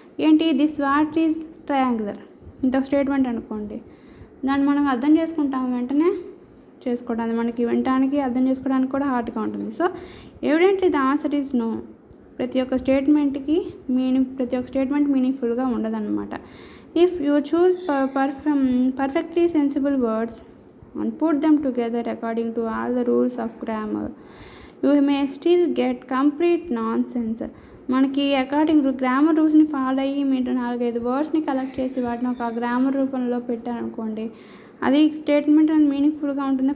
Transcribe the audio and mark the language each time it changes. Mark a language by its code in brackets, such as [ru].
[te] ఏంటి, this what is triangular, ఇంత statement అనుకోండి, దాన్ని మనం అర్థం చేసుకుంటాం వెంటనే చేసుకోవడానికి, మనకి వినడానికి అర్థం చేసుకోవడానికి కూడా హార్డ్గా ఉంటుంది. [en] so evidently the answer is no, [te] ప్రతి ఒక్క స్టేట్మెంట్కి ప్రతి ఒక్క స్టేట్మెంట్ మీనింగ్ఫుల్గా ఉండదన్నమాట. [en] If you choose perfectly sensible words and put them together according to all the rules of grammar, you may still get complete nonsense. [te] మనకి అకార్డింగ్ గ్రామర్ రూల్స్ని follow అయ్యి మీరు 4-5 వర్డ్స్ని collect చేసి వాటిని ఒక గ్రామర్ రూపంలో పెట్టారనుకోండి, అది స్టేట్మెంట్ అనేది మీనింగ్ఫుల్గా ఉంటుంది.